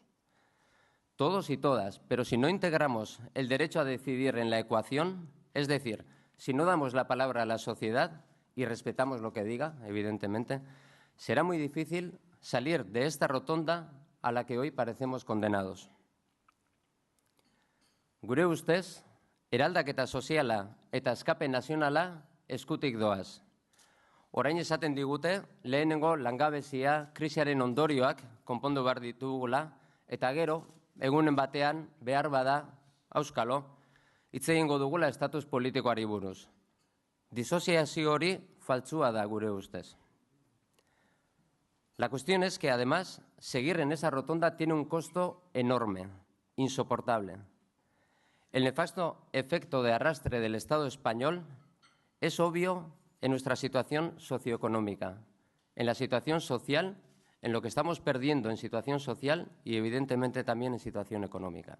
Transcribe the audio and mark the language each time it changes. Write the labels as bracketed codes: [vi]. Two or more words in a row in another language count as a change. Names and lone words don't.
[es] Todos y todas, pero si no integramos el derecho a decidir en la ecuación, es decir, si no damos la palabra a la sociedad y respetamos lo que diga, evidentemente, será muy difícil salir de esta rotonda a la que hoy parecemos condenados. [eu] Gure ustez, eraldaketa soziala eta eskapen nazionala eskutik doaz. Orain esaten digute, lehenengo langabezia krisiaren ondorioak konpondu behar ditugula, eta gero, egunen batean, behar bada, auskalo, hitz egingo dugula estatus politikoari buruz. Disoziazio hori faltsua da gure ustez. [es] La cuestión es que, además, seguir en esa rotonda tiene un costo enorme, insoportable. El nefasto efecto de arrastre del Estado español es obvio en nuestra situación socioeconómica, en la situación social, en lo que estamos perdiendo en situación social y, evidentemente, también en situación económica.